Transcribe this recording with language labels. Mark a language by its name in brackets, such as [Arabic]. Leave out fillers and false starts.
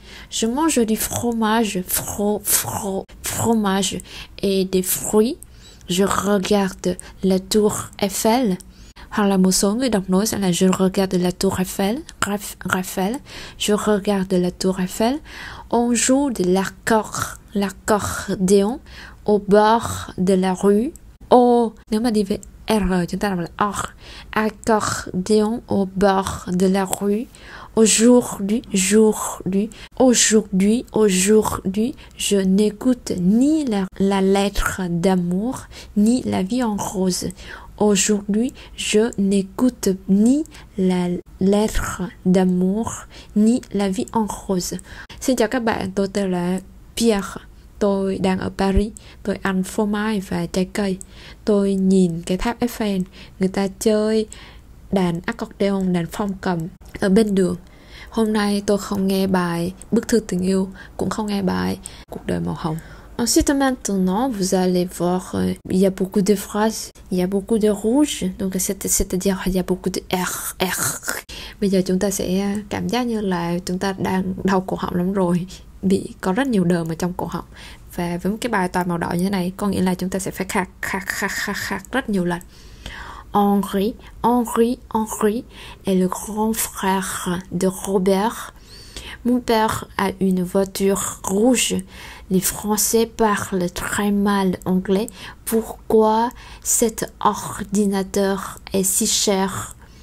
[French] Je mange du fromage, fromage et des fruits. Je regarde la tour Eiffel. [Vietnamese] Hoặc là một số người đọc nối sẽ là [French] je regarde la tour Eiffel, [Vietnamese] je regarde la tour Eiffel. [French] On joue de l'accordéon au bord de la rue. [Vietnamese] Nếu mà đi với R chúng ta đọc là or. [French] Accordéon au bord de la rue. Aujourd'hui, je n'écoute ni la lettre d'amour, ni la vie en rose. Aujourd'hui, je n'écoute ni la lettre d'amour, ni la vie en rose. [Vietnamese] Xin chào các bạn, tôi tên là Pierre. Tôi đang ở Paris, tôi ăn phô mai và trái cây. Tôi nhìn cái tháp Eiffel, người ta chơi đàn accordion, đàn phong cầm ở bên đường. Hôm nay tôi không nghe bài Bức thư tình yêu, cũng không nghe bài Cuộc đời màu hồng. [French] Ensuite, maintenant, vous allez voir, il y a beaucoup de phrases, il y a beaucoup de rouge, donc c'est-à-dire il y a beaucoup de R. [Vietnamese] Bây giờ chúng ta sẽ cảm giác như là chúng ta đang đau cổ họng lắm rồi, có rất nhiều đờm ở trong cổ họng. Và với một cái bài toàn màu đỏ như thế này, có nghĩa là chúng ta sẽ phải khạc rất nhiều lần. [French] Henri est le grand frère de Robert. Mon père a une voiture rouge. Les Français parlent très mal anglais. Pourquoi cet ordinateur est si cher?